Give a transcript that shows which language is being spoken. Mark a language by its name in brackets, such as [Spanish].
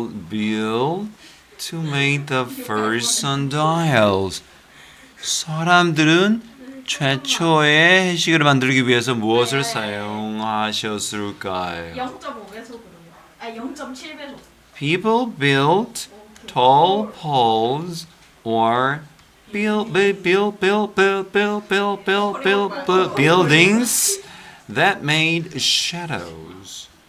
[English] build to make the first sundials? [Korean] 사람들은 최초의 해시계를 만들기 위해서 무엇을 사용하셨을까요? 0.5배속으로요. 아 0.7배속. [English] People built tall poles or buildings that made shadows.